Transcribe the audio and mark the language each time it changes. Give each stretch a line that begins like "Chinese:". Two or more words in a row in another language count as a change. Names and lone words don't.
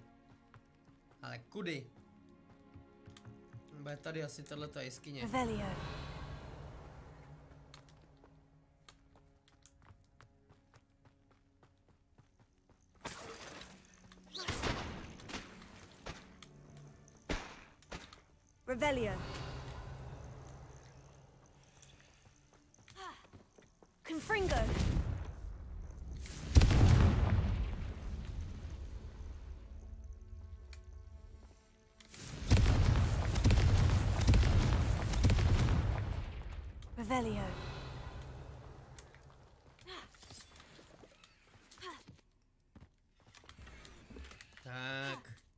Czech: Ale kudy? Bude tady asi tato jeskyně.
English: Revelio. Revelio. Confringo. Revelio.
Czech: Tak.